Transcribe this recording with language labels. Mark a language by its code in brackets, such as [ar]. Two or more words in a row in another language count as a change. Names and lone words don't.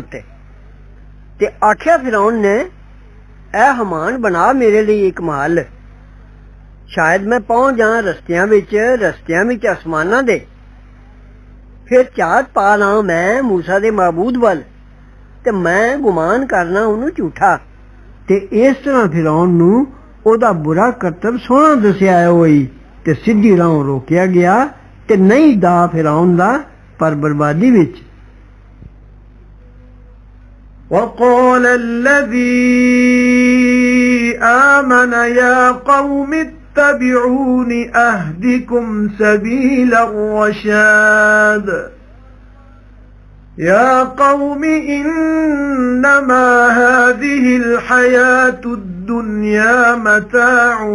[pa] ਉੱਤੇ ਤੇ ਆਖਿਆ ਫਿਰੌਨ ਨੇ ਐ ਹਮਾਨ ਬਣਾ ਮੇਰੇ ਲਈ ਇੱਕ ਮਹੱਲ ਸ਼ਾਇਦ ਮੈਂ ਪਹੁੰਚ ਜਾ ਰਸਤਿਆਂ ਵਿੱਚ ਅਸਮਾਨਾਂ ਦੇ ਫਿਰ ਝਾਤ ਪਾ ਲਾਂ ਮੈਂ ਮੂਸਾ ਦੇ ਮਾਬੂਦ ਵੱਲ ਤੇ ਮੈਂ ਗੁਮਾਨ ਕਰਨਾ ਉਹਨੂੰ ਝੂਠਾ ਤੇ ਇਸ ਤਰ੍ਹਾਂ ਫਿਰੌਨ ਨੂੰ ਉਹਦਾ ਬੁਰਾ ਕਰਤਬ ਸੋਹਣਾ ਦੱਸਿਆ ਹੋਈ ਤੇ ਸਿੱਧੀ ਰਾਹ ਰੋਕਿਆ ਗਿਆ ਤੇ ਨਹੀਂ ਦਾ ਫਿਰੌਨ ਦਾ ਪਰ ਬਰਬਾਦੀ ਵਿੱਚ [ar] وقال الذي آمن يا قوم اتبعون أهدكم سبيل الرشاد يا قوم إنما هذه الحياة الدنيا متاع